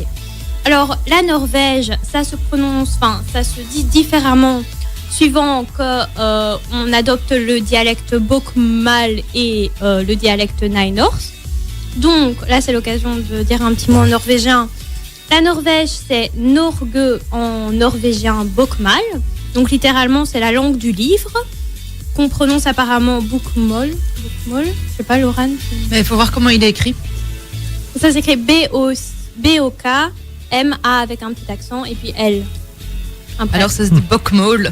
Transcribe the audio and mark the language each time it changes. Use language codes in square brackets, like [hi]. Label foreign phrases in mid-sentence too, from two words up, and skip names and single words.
[fr] Alors la Norvège, ça se dit différemment suivant qu'on adopte le dialecte bokmål et le dialecte nynorsk. Donc là, c'est l'occasion de dire un petit mot en norvégien. La Norvège, c'est Norge en norvégien bokmål. Donc littéralement, c'est la langue du livre qu'on prononce apparemment bokmål. Bokmål, je sais pas, Laurent. Mais il faut voir comment il est écrit. Ça s'écrit B-O-K-M-A avec un petit accent et puis L. Alors ça se dit bokmål.